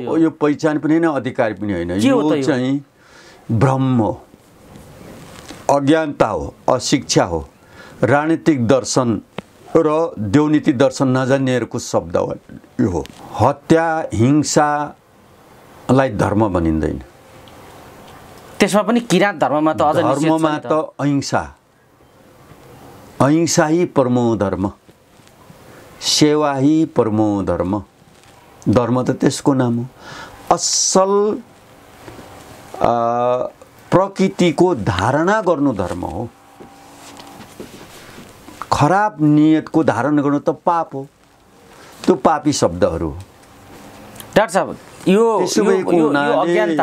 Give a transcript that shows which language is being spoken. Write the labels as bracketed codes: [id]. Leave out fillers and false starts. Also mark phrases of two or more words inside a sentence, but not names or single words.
[ne] यो पहिचान पनि होइन, अधिकार पनि होइन, यो चाहिँ भ्रम हो, अज्ञानता हो, अशिक्षा हो, राजनीतिक दर्शन र देवनीति दर्शन नजान्नेहरूको शब्द हो यो। हत्या हिंसालाई धर्म भनिँदैन। त्यसमा पनि किराँत धर्ममा त अझ धर्ममा त अहिंसा, [sa] अहिंसा ही परमो धर्म, सेवा ही परमो धर्म। [ne] धर्म त त्यसको नाम हो। असल प्रकृतिको धारणा गर्नु धर्म हो। खराब नियतको धारण गर्नु त पाप हो। त्यो पापी शब्दहरू हो। डाक्टर साहब यो अज्ञानता,